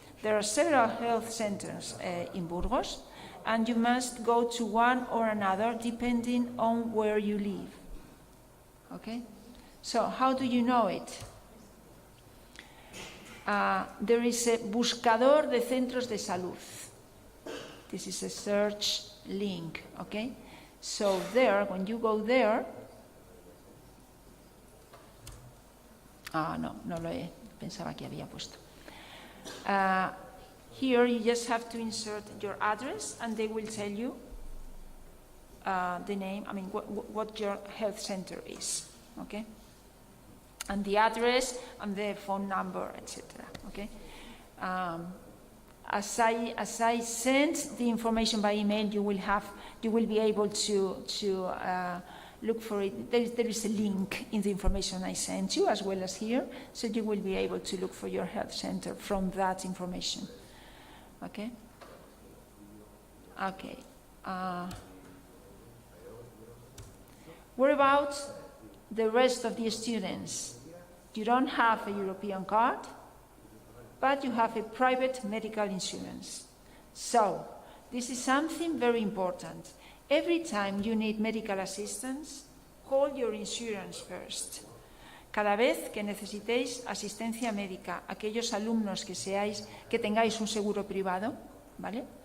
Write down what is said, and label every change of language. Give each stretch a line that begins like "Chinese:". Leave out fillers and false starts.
English: There are several health centers in Burgos, and you must go to one or another depending on where you live. Okay? So how do you know it? There is a buscador de centros de salud. This is a search link, okay? So there, when you go there,
Spanish: no lo he, pensaba que había puesto.
English: Here you just have to insert your address and they will tell you the name, I mean what your health center is, okay? And the address and the phone number, etc. Okay? As I send the information by email, you will be able to look for it. There is a link in the information I sent you as well as here, so you will be able to look for your health center from that information. Okay? Okay. What about the rest of the students? You don't have a European card, but you have a private medical insurance. So, this is something very important. Every time you need medical assistance, call your insurance first.
Spanish: Cada vez que necesitéis asistencia médica, aquellos alumnos que tengáis un seguro privado, ¿vale?